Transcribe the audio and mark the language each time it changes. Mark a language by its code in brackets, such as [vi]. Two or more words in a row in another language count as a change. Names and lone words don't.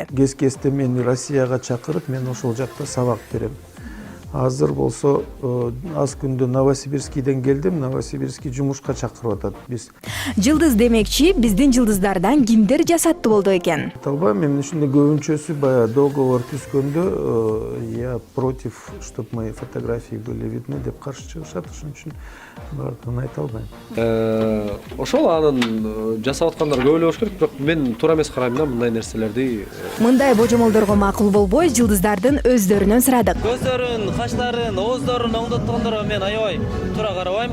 [ky] Кез-кезде мени Россияга чакырып, мен ошол жакта сабак берем. Азыр болсо аз күндө Новосибирскийден келдим, Новосибирский жумушка чакырып атат биз. Жылдыз демекчи, биздин жылдыздардан кимдер жасаттуу болду экен? Албайм, мен ушундай көбүнчөсү баягы договор түзгөндө [ru] я против, чтобы мои фотографии были видны [ky] деп каршы чыгышат, ошон үчүн баардыгын айта албайм. Ошол анын жасап аткандар көп эле болуш керек, бирок мен туура эмес карайм да мындай нерселерди. Мындай божомолдорго макул болбой, жылдыздардын өздөрүнөн сурадык. Көздөрүн, каштарын, ооздорун оңдоткондорго мен аябай туура карабайм.